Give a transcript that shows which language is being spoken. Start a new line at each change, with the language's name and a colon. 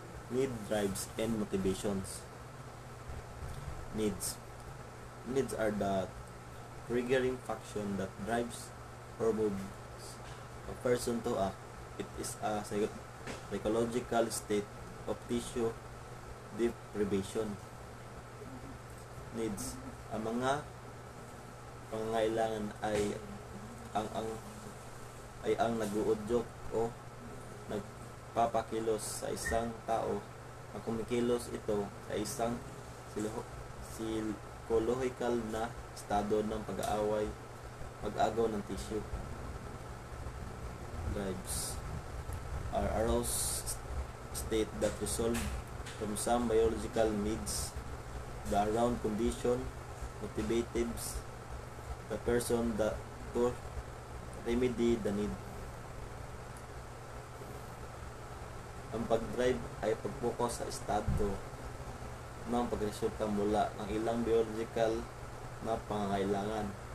English: Need, drives, and motivations. Needs are the triggering function that drives or moves a person to act. It is a psychological state of tissue deprivation.
Filipino: Needs, ang mga pangangailangan ay ang nag-uudyok o nagpapakilos sa isang tao. Ang kumikilos ito ay isang psychological na estado ng pag-agaw ng tissue.
English: Drives are aroused state that result from some biological needs. The around condition motivates the person to remedy the need.
Filipino: Ang pag-drive ay pag-focus sa estado ng pagresulta mula ng ilang biological na pangangailangan.